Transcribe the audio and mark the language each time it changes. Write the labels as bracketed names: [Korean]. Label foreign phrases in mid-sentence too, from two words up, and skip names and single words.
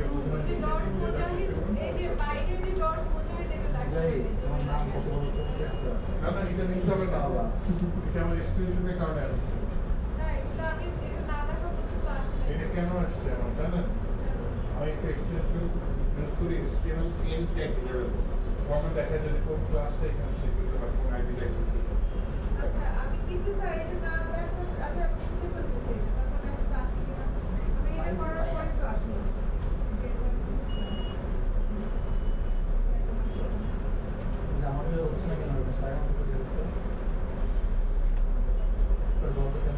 [Bangla] যে ডট মুজাহিদ এই যে বাইরে যে ডট মুজাহিদ এটা লেখা যাই আমার নাম কত বড় স্যার না না এটা নিতে হবে না এটা আমার এক্সটেনশনের কারণে আসছে না এটা আমি এটা না দেখা পর্যন্ত আসলে এটা কেন আসছে আমার জানেন আমি একটা এক্সটেনশন ইউজ করি [English] HTML in tag level [Bangla] আমার দেখা যায় যে কোন ক্লাসটা এখানে শেষ হয়েছে বা কোন আইডিটা এখানে শেষ হয়েছে আচ্ছা আমি কিন্তু স্যার এটা না দেখা আচ্ছা আমি বুঝতে পারতেছি তারপরে আমি তো আসছি না আমি এটা করার পরে তো আসলো আমাদের হচ্ছে না কেন স্যার আমাদের বলতে কেন